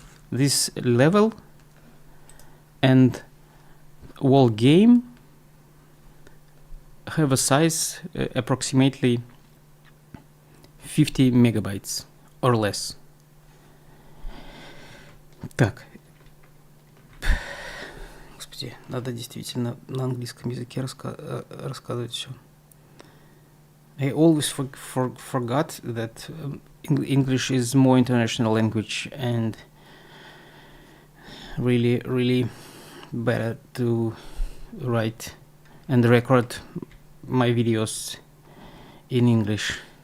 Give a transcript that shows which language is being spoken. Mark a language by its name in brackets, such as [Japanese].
[English] This level and whole game have a size approximately 50 megabytes or less. [Russian] Так. Господи, надо действительно на английском языке рассказывать все. [English] I always forgot that English is more international language and really better to write and record my videos in English.